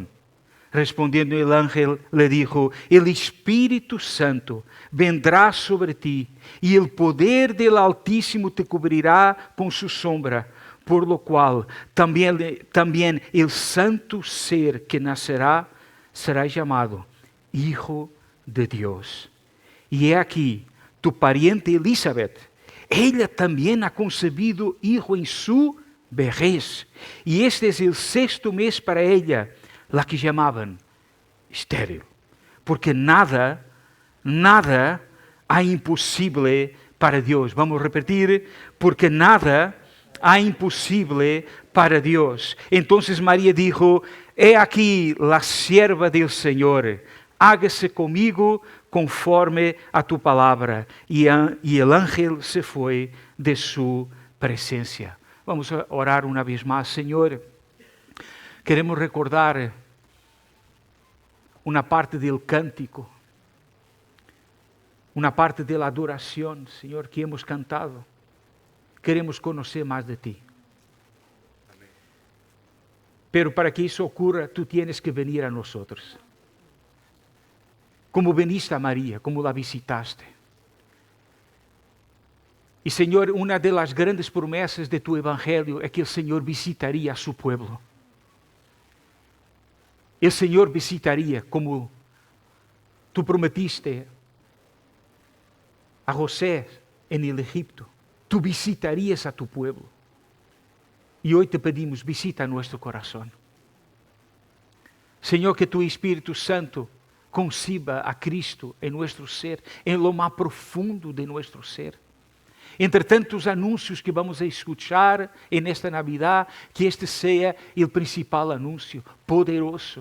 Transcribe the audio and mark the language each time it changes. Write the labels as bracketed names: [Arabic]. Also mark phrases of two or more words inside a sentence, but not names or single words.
[Spanish] Respondiendo el ángel, le dijo: El Espíritu Santo vendrá sobre ti, y el poder del Altísimo te cubrirá con su sombra, por lo cual también el santo ser que nacerá será llamado Hijo de Dios. Y he aquí, tu pariente Elizabeth, ella también ha concebido hijo en su vejez, y este es el sexto mes para ella, [Portuguese] la que chamavam estéril, porque nada há impossível para Deus. Vamos repetir: porque nada há impossível para Deus. [Spanish] Entonces María dijo: He aquí la sierva del Señor, hágase comigo conforme a tu palabra. E el ángel se foi de su presencia. Vamos a orar [Portuguese] uma vez mais. Senhor, queremos recordar uma parte do cântico, uma parte da adoração, Senhor, [Spanish] que hemos cantado. [Portuguese] Queremos conhecer mais de Ti. [Spanish] Pero para que [Portuguese] isso ocorra, [Spanish] Tu tienes que venir a nós. Como veniste a Maria, como la visitaste. [Portuguese] E, Senhor, uma das grandes promessas de Tu Evangelho é que o Senhor visitaria [Spanish] a su pueblo. [Portuguese] O Senhor visitaria, [Spanish] como Tu prometiste a José en el Egipto. Tu visitarías a tu pueblo. [Portuguese] E hoje te pedimos: visita nosso coração. Senhor, que Tu Espírito Santo conciba a Cristo em nosso ser, em lo mais profundo de nosso ser. Entre tantos anúncios que [Spanish] vamos a escuchar [Portuguese] nesta Navidad, que este seja o principal anúncio, poderoso.